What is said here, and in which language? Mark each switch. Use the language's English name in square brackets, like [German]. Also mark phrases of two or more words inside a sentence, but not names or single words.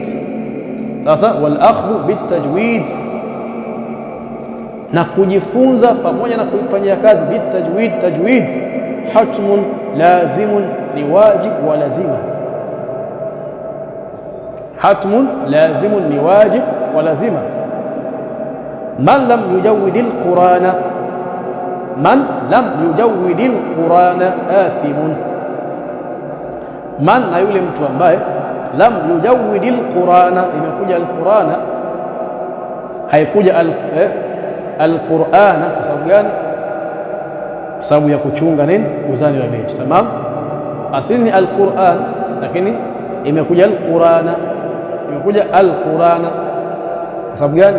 [Swahili] Sasa [Arabic] والأخذ بالتجويد, [Swahili] na kujifunza pamoja na kuifanyia kazi bitajwid, tajwid [Arabic] حتم لازم, [Swahili] ni wajib wa lazima. [Arabic] حتم لازم, [Swahili] ni wajib wa lazima. [Arabic] من لم يجود القرآن من لم يجود القرآن آثم من, [Swahili] na yule mtu ambaye [Arabic] لم يجود القرآن, [Swahili] imekuja al-Qur'ana, haikuja al-Qur'ana. Kwa sababu gani? Kwa sababu ya kuchunga nini? Uzani wa beti. Tamam, asili ni al-Qur'an, lakini imekuja al-Qur'ana, imekuja al-Qur'ana kwa sababu gani?